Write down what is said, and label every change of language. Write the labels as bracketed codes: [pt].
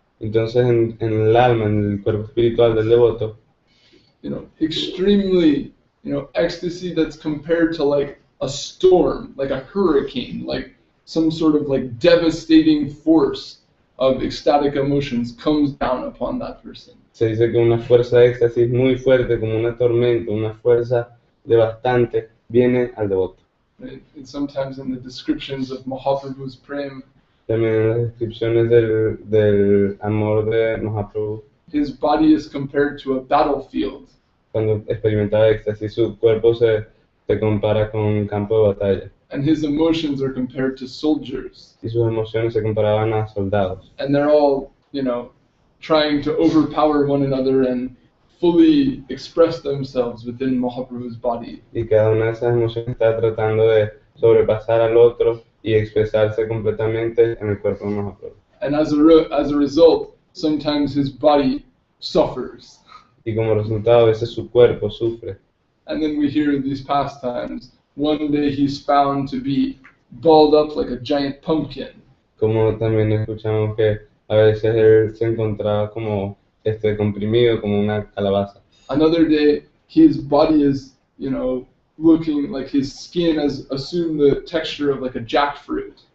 [es] Entonces, en el alma, en el cuerpo espiritual del devoto, [en] extremely, ecstasy that's compared to like a storm, like a hurricane, like some sort of like devastating force of ecstatic emotions comes down upon that person. [es] Se dice que una fuerza de éxtasis muy fuerte, como una tormenta, una fuerza devastante, viene al devoto. [en] Right? And sometimes in the descriptions of Mahaprabhu's prem, [es] También en las descripciones del amor de Mahaprabhu, [en] his body is compared to a battlefield. [es] cuando experimentaba éxtasis, su cuerpo se compara con un campo de batalla [en] And his emotions are compared to soldiers. [es] y sus emociones se comparaban a soldados. [en] And they're all, trying to overpower one another and fully express themselves within Mahaprabhu's body. [es] Y cada una de esas emociones está tratando de sobrepasar al otro y expresarse completamente en el cuerpo de Mahaprabhu. [en] And as a result, sometimes his body suffers. [es] Y como resultado, a veces su cuerpo sufre. [en] And then we hear in these pastimes, one day he's found to be balled up like a giant pumpkin. [es] Como también escuchamos que a veces él se encontraba como comprimido como una calabaza. [en] Another day, his body is, looking like his skin has assumed the texture of like a jackfruit.